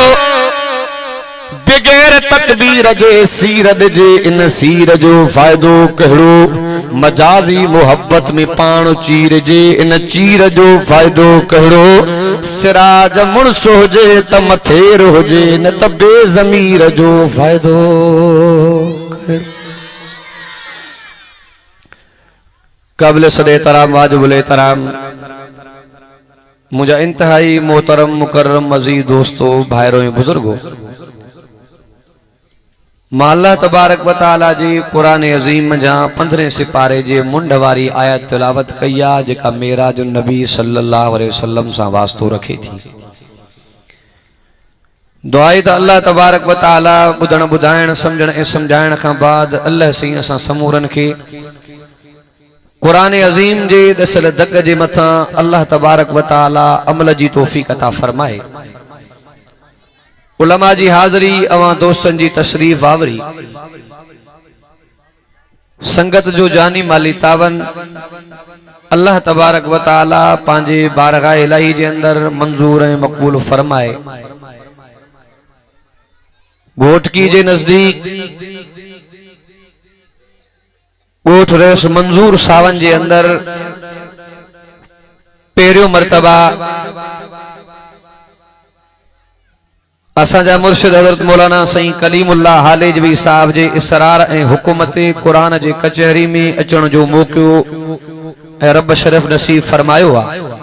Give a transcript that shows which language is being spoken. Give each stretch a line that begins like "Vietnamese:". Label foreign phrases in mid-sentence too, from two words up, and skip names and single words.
Sindhi: बिगैर तकबीर जे सीरज जे इन सीर जो फायदो कहिड़ो मजाजी मोहब्बत में पाण चीर जे इन चीर जो फायदो कहिड़ो सिराज मुड़स हुजे त मथेर हुजे न त बेज़मीर जो फायदो काबिल सदे तराम वाजिबुल एहतराम मुझा इंतहाई मोहतरम मुकर्रम मजीद दोस्तों भाइरों बुजुर्गों
Arabic: الله تبارك وتعالى
Sindhi: जी कुरान अज़ीम जा 15 सिपारे जे मुंड वारी आयत तिलावत कई आहे जेका मेराज नबी
Arabic: صلى الله عليه وسلم
Sindhi: सां वास्तो रखे थी दुआ त
Arabic: الله تبارك وتعالى
Sindhi: बुधण बुधाइण समझण ऐं समझाइण खां बाद अल्लाह सही असां समूरन खे कुरान अज़ीम जे दसल दग जे मथा
Arabic: الله تبارك وتعالى
Sindhi: अमल जी तौफीक अता फरमाए उलमा जी हाज़री अवां दोस्तन जी तशरीफ आवरी संगत जो जानी माली तावन
Arabic: الله تبارك وتعالى
Sindhi: पांजे बारगाह इलाही जे अंदर मंजूर ऐं मकबूल फरमाए घोटकी जे नजदीक गोठ रेस मंजूर सावन जे अंदर पेरियों मर्तबा असांजा मुर्शिद हज़रत मौलाना सईं कलीमुल्लाह हालेजवी साहब जे इसरार ऐं हुकूमत कुरान जे कचहरी में अचण जो मौक़ो ऐं रब शरीफ नसीब फरमायो आहे।